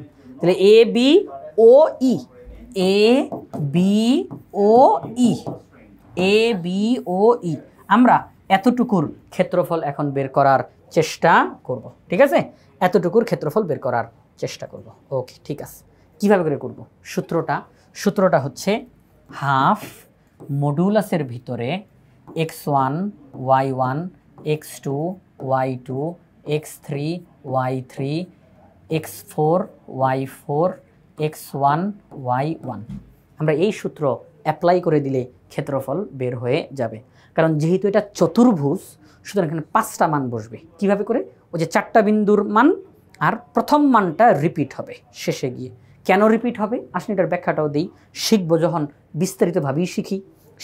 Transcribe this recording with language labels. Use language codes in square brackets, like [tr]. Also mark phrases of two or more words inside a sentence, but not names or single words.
[bn] তাহলে ABOE আমরা এতটুকুর ক্ষেত্রফল এখন বের করার চেষ্টা করব। ঠিক আছে, এতটুকুর ক্ষেত্রফল বের করার চেষ্টা করব। ওকে, ঠিক আছে, কিভাবে করে করব? সূত্রটা হচ্ছে [en] half modulus [bn] ভিতরে x1 y1 x2 y2 x3 y3 x4 y4 x1 y1। আমরা এই সূত্র অ্যাপ্লাই করে দিলে ক্ষেত্রফল বের হয়ে যাবে। কারণ যেহেতু এটা চতুর্ভুজ, সুতরাং এখানে 5টা মান বসবে। কিভাবে করে? ওই যে 4টা বিন্দুর মান, আর প্রথম মানটা রিপিট হবে শেষে গিয়ে। কেন রিপিট হবে আসলে এটার ব্যাখ্যাটাও দিই, শিখবো যখন বিস্তারিতভাবেই শিখি।